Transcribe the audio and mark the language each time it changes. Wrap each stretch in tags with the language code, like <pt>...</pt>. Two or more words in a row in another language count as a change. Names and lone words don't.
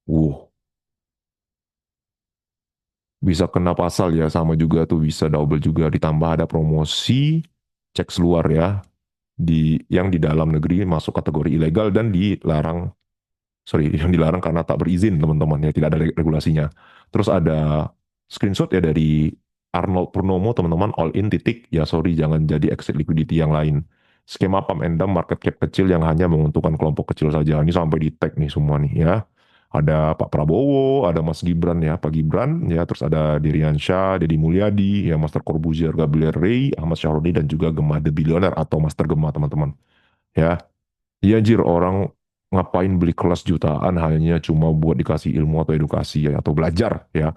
<id>Bisa kena pasal ya sama juga tuh bisa double juga ditambah ada promosi cek luar ya yang di dalam negeri masuk kategori ilegal dan dilarang, sorry, yang dilarang karena tak berizin teman-teman ya tidak ada regulasinya. Terus ada screenshot ya dari Arnold Purnomo teman-teman</id> <en>all in</en> <id>titik ya sorry jangan jadi</id> <en>exit liquidity</en> <id>yang lain. Skema</id> <en>pump and dump market cap</en> <id>kecil yang hanya menguntungkan kelompok kecil saja. Ini sampai di tag nih semua nih ya. Ada Pak Prabowo, ada Mas Gibran ya, Pak Gibran ya, terus ada Diriansyah, Deddy Mulyadi, ya Master Corbuzier, Gabriel Ray, Ahmad Syahroni dan juga Gemma The Billionaire atau Master Gemma teman-teman. Ya, iya anjir orang ngapain beli kelas jutaan hanya cuma buat dikasih ilmu atau edukasi ya atau belajar ya.</id>